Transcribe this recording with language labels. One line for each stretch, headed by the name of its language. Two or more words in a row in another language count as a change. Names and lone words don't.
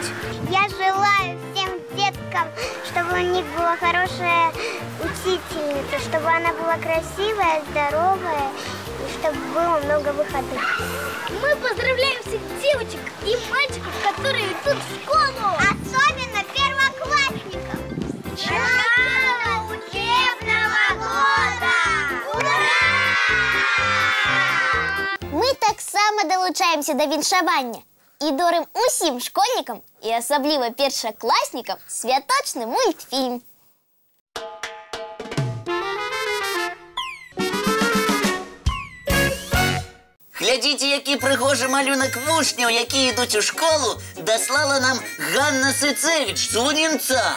Russian: Я желаю всем деткам, чтобы у них была хорошая учительница, чтобы она была красивая, здоровая, и чтобы было много выходных. Мы поздравляем всех девочек и мальчиков, которые идут в школу. Особенно первоклассников. С начала учебного года! Ура!
Ukrainian: Ми так само долучаємося до віншування. І даримо усім школьникам, і особливо першокласникам, святочний мультфільм. Глядіть, який пригожий малюнок учнів, які йдуть у школу, дослала нам Ганна Сицевич з Лунінця.